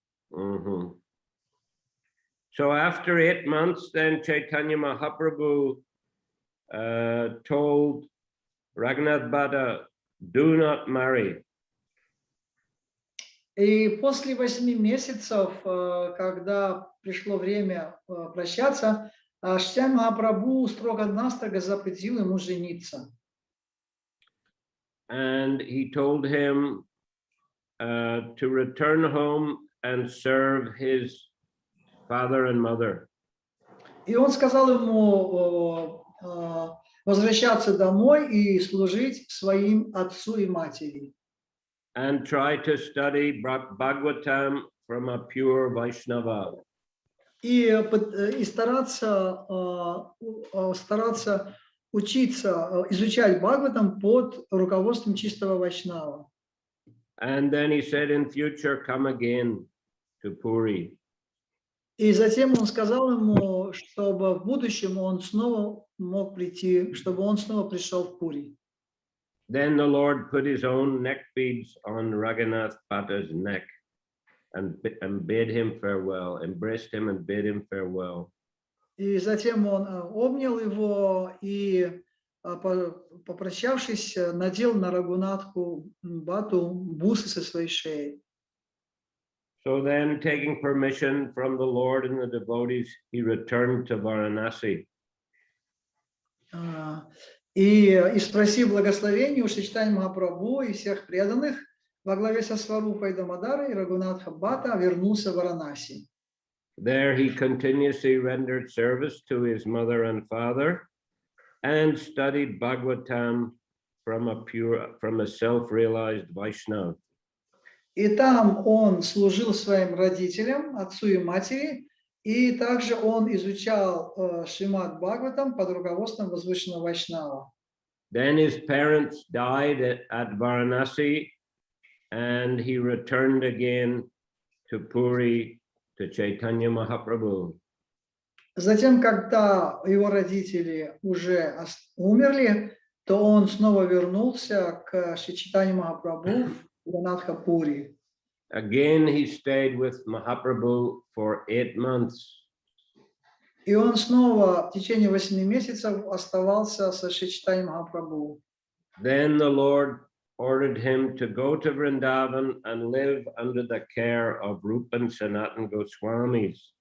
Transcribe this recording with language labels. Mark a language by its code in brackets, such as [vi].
[en] So after 8 months, then Chaitanya Mahaprabhu told Raghunath Bhatta, do not marry. [ru] И после 8 месяцев, когда пришло время прощаться, Чайтанья Махапрабху строго-настрого запретил ему жениться. [en] And he told him to return home and serve his father and mother. [ru] И он сказал ему возвращаться домой и служить своим отцу и матери. [en] And try to study Bhagavatam from a pure Vaishnava. [ru] И стараться учиться, изучать Бхагаватам под руководством чистого Вайшнава. [en] And then he said, in future, come again to Puri. [ru] И затем он сказал ему, чтобы в будущем он снова мог прийти, чтобы он снова пришел в Пури. [en] Then the Lord put his own neck beads on Raghunath Bhatta's neck and bade him farewell, embraced him and bade him farewell. [ru] И затем он обнял его и, попрощавшись, надел на Рагунатху Бхатту бусы со своей шеи. [en] So then, taking permission from the Lord and the devotees, he returned to Varanasi. [ru] И спросив благословения у Шри Чайтаньи Махапрабху и всех преданных, во главе со Сварупой Дамодарой, Рагунатха Бхатта вернулся в Варанаси. [en] There he continuously rendered service to his mother and father and studied Bhagavatam from a self-realized Vaishnava. [ru] И там он служил своим родителям, отцу и матери, и также он изучал Шримад Бхагаватам под руководством возвышенного Вайшнава. [en] Then his parents died at Varanasi, and he returned again to Puri, to Chaitanya Mahaprabhu. [ru] Затем, когда его родители уже умерли, то он снова вернулся к Шри Чайтанье Махапрабху в Ганатха-Пури. [en] Again, he stayed with Mahaprabhu for 8 months. [ru] И он снова в течение 8 месяцев оставался со Шри Чайтаньей Махапрабху. [en] Then the Lord ordered him to go to Vrindavan and live under the care of Rupa and Sanatana Goswamis.